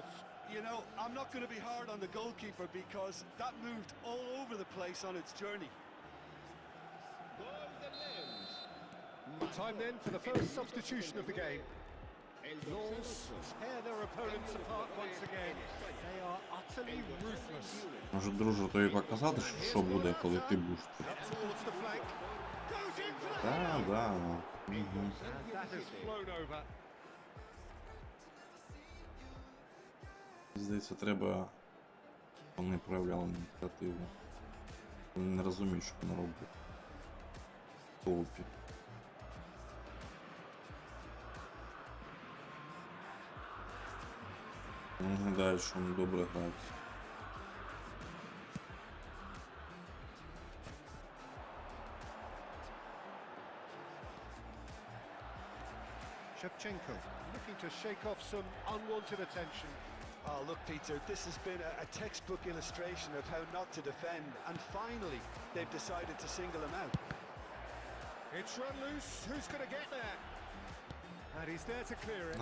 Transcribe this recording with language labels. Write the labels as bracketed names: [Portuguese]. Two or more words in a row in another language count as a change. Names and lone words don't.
[English] You know, I'm not going to be hard on the goalkeeper because that moved all over the place on its journey. Time then for the first substitution of the game. Lens tear their opponents apart once again. They are utterly ruthless. [Ukrainian] Може, друже, тобі показати, що буде, коли ти будеш тут? [English] Up towards the flank. Goes in for the [Ukrainian] Так, да. [English] and that has flown over. [Ukrainian] Здається, треба, вони проявляли ініціативу. Вони не розуміють, що вони роблять. В коопі. Вони гадають, що вони добре грають. [English] Shevchenko looking to shake off some unwanted attention. Oh, look, Peter, this has been a textbook illustration of how not to defend, and finally they've decided to single him out. It's run loose. Who's going to get there? And he's there to clear it.